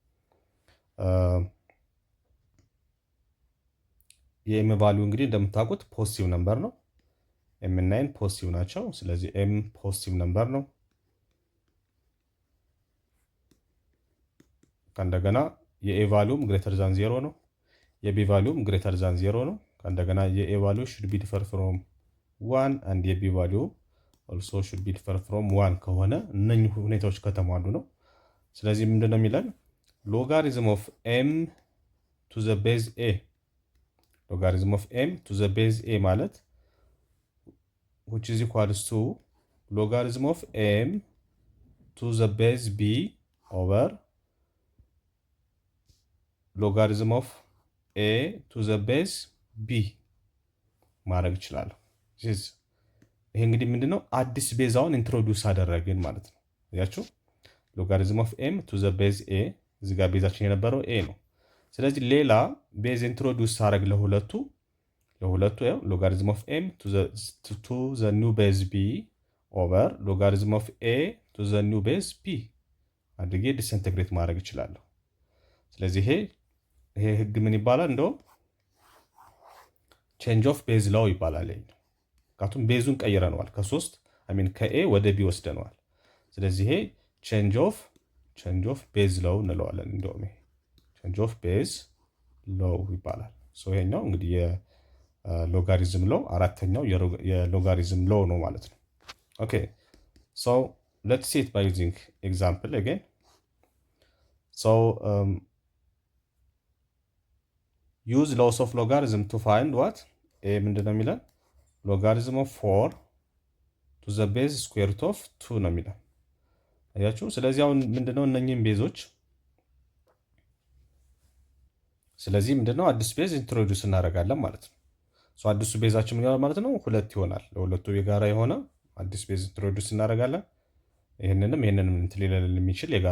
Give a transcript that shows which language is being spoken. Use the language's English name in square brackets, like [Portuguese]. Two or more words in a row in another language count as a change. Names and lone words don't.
[Amharic] የኤም ቫልዩ እንግዲህ እንደምታውቁት [English] positive number [Amharic] ነው ኤም እና ኤን ፖዚቲቭ ናቸው ስለዚህ ኤም [English] positive number [Amharic] ነው ከእንደገና የኤ ቫልዩም [English] greater than 0 [Amharic] ነው የቢ ቫልዩም [English] greater than 0 [Amharic] ነው ከእንደገና የኤ ቫልዩ [English] should be differ from 1 and [Amharic] የቢ ቫልዩ [English] also should be differ from 1 [Amharic] ከሆነ እነኚህ ሁኔታዎች ከተሟሉ ነው ስለዚህ ምንድነው የሚለን [English] logarithm of m to the base a logarithm of m to the base a ማለት which is equals to logarithm of m to the base b over logarithm of a to the base b [Amharic] ማድረግ ይችላል ይሄ እንግዲህ ምንድነው አዲስ ቤዛውን ኢንትሮዲዩስ አደረግን ማለት ነው ያያችሁ [English] logarithm of m to the base a [Amharic] እዚህ ጋር ቤዛችን የነበረው a ነው ስለዚህ ሌላ [English] base introduce [Amharic] አደረግ ለሁለቱ ያው [English] logarithm of m to the new base b over logarithm of a to the new base p [Amharic] አድርጌ ዲስኢንተግሬት ማድረግ ይችላል ስለዚህ ይሄ ህግ ምን ይባላል እንደው [English] change of base law [Amharic] ይባላል ካቱም ቤዙን ቀይረናል ከ3 ከa ወደ b ወስደናል ስለዚህ ይሄ [English] change of base law [Amharic] እንለዋለን እንደው [English] change of base law [Amharic] ይባላል ሶ ይሄኛው እንግዲህ የሎጋሪዝም ሎ አራተኛው የሎጋሪዝም ሎ ነው ማለት ነው [English] okay so let's see it by using example again so use laws of logarithm to find what a [Amharic] ምንድነው የሚለን [English] logarithm of 4 to the base square root of 2 [Amharic] ነው የሚለን አያችሁ ስለዚህ አሁን ምንድነው እነኚህን ቤዞች ስለዚህ ምንድነው አዲስ [English] base introduce [Amharic] እናደርጋለን ማለት ነው ሶ አዲሱ ቤዛችን ምን ይሆናል ማለት ነው ሁለት ይሆናል ለሁለቱ የጋራ የሆነ አዲስ [English] base introduce [Amharic] እናደርጋለን ይህንንም እንትን ሊለን የሚችል የጋራ